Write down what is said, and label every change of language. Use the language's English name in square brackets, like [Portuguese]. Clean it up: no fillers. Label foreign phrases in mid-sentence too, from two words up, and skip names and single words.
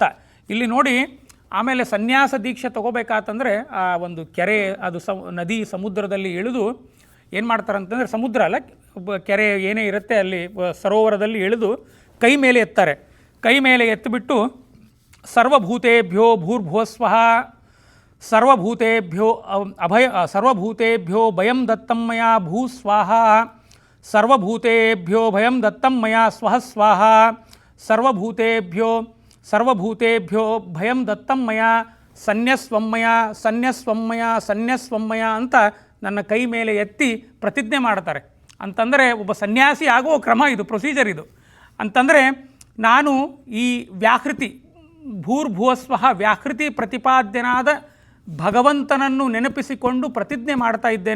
[Kannada] ಇಲ್ಲಿ ನೋಡಿ, ಆಮೇಲೆ ಸನ್ಯಾಸ ದೀಕ್ಷೆ ತೊಗೋಬೇಕಾತಂದರೆ ಆ ಒಂದು ಕೆರೆ, ಅದು ನದಿ ಸಮುದ್ರದಲ್ಲಿ ಇಳಿದು ಏನು ಮಾಡ್ತಾರಂತಂದರೆ, ಸಮುದ್ರ ಅಲ್ಲ ಕೆರೆ ಏನೇ ಇರುತ್ತೆ ಅಲ್ಲಿ ಸರೋವರದಲ್ಲಿ ಇಳಿದು ಕೈ ಮೇಲೆ ಎತ್ತಾರೆ. ಕೈ ಮೇಲೆ ಎತ್ತಿಬಿಟ್ಟು [Sanskrit] ಸರ್ವಭೂತೇಭ್ಯೋ ಭೂರ್ಭುವಸ್ವಃ ಸರ್ವಭೂತೇಭ್ಯೋ ಸರ್ವಭೂತೇಭ್ಯೋ ಭಯಂ ದತ್ತಂ ಮಯಾ ಭೂ ಸ್ವಾಹ ಸರ್ವಭೂತೇಭ್ಯೋ ಭಯಂ ದತ್ತಂ ಮಯಾ ಸ್ವಃ ಸ್ವಾಹ ಸರ್ವಭೂತೇಭ್ಯೋ ಭಯಂ ದತ್ತಂ ಮಯಾ ಸನ್ಯಸ್ವಮ್ಮಯ [Kannada] ಅಂತ ನನ್ನ ಕೈ ಮೇಲೆ ಎತ್ತಿ ಪ್ರತಿಜ್ಞೆ ಮಾಡ್ತಾರೆ. ಅಂತಂದರೆ ಒಬ್ಬ ಸನ್ಯಾಸಿ ಆಗುವ ಕ್ರಮ ಇದು, ಪ್ರೊಸೀಜರ್ ಇದು. ಅಂತಂದರೆ ನಾನು ಈ ವ್ಯಾಹೃತಿ ಭೂರ್ಭುವಸ್ವಃ ವ್ಯಾಹೃತಿ ಪ್ರತಿಪಾದ್ಯನಾದ ಭಗವಂತನನ್ನು ನೆನಪಿಸಿಕೊಂಡು ಪ್ರತಿಜ್ಞೆ ಮಾಡ್ತಾ ಇದ್ದೇನೆ.